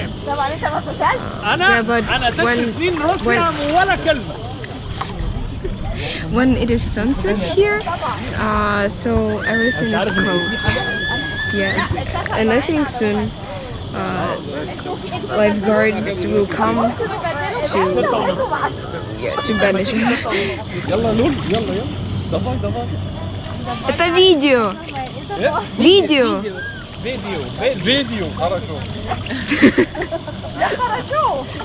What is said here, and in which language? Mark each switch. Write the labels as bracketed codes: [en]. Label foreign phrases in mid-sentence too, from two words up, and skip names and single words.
[en] Yeah, but when it is sunset here, so everything is closed. Yeah, and I think soon lifeguards will come to banish us. [ar] يلا لول يلا يلا [ru] давай давай. Это видео. Видео. Видео, хорошо. Хорошо.